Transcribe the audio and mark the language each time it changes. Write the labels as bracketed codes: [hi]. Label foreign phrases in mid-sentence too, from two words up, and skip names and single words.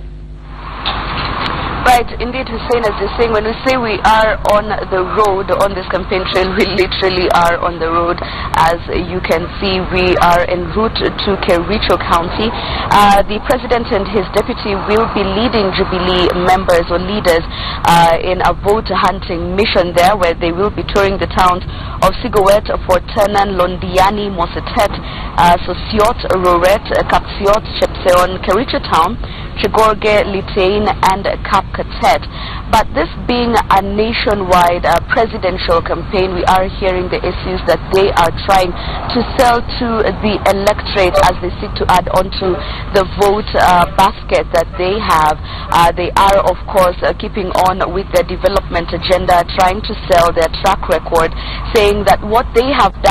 [en] Right, indeed, Hussein, as you're saying, when we say we are on the road on this campaign trail, we literally are on the road. As you can see, we are en route to Kericho County. The President and his deputy will be leading Jubilee members or leaders in a vote hunting mission there, where they will be touring the towns of Sigowet, Fort Tenan, Londiani, Mosetet, Sosiot, Roret, Kapsiot, Chepseon, Kericho Town, Chigorge, Litein, and Kapkatet. But this being a nationwide presidential campaign, we are hearing the issues that they are trying to sell to the electorate as they seek to add onto the vote basket that they have. They are, of course, keeping on with their development agenda, trying to sell their track record, saying that what they have done